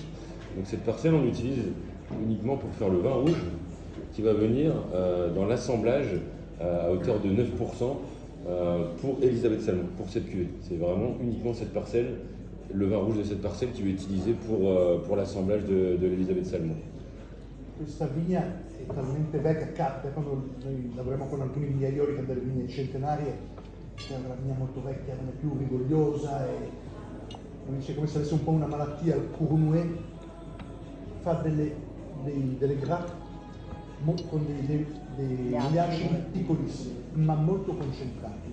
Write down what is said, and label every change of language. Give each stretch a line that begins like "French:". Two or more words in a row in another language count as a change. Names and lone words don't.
French: Donc cette parcelle, on l'utilise uniquement pour faire le vin rouge, qui va venir dans l'assemblage à hauteur de 9% pour Elisabeth Salmon, pour cette cuvée. C'est vraiment uniquement cette parcelle, le vin rouge de cette parcelle qui est utilisé pour l'assemblage de l'Elisabeth Salmon.
Italian: Questa vigna è talmente vecchia, capita quando noi lavoriamo con alcuni vignaioli che hanno delle vigne centenarie, che è una vigna molto vecchia, non è più rigogliosa e dice come se avesse un po' una malattia, il cournouet, fa delle grappe con degli acidi piccolissimi, ma molto concentrati.